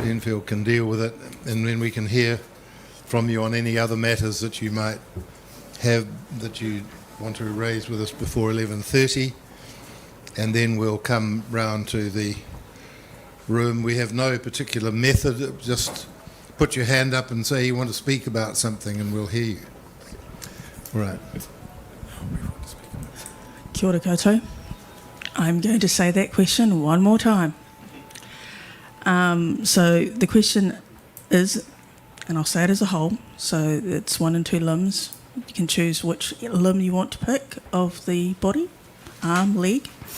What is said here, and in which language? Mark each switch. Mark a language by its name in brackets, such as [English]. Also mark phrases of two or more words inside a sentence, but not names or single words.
[English] Enfield can deal with it, and then we can hear from you on any other matters that you might have that you want to raise with us before 11:30, and then we'll come round to the room. We have no particular method, just put your hand up and say you want to speak about something and we'll hear you. Right. [Māori] Kia ora koutou. [English] I'm going to say that question one more time. So the question is, and I'll say it as a whole, so it's 1 and 2 limbs. You can choose which limb you want to pick of the body, arm, leg.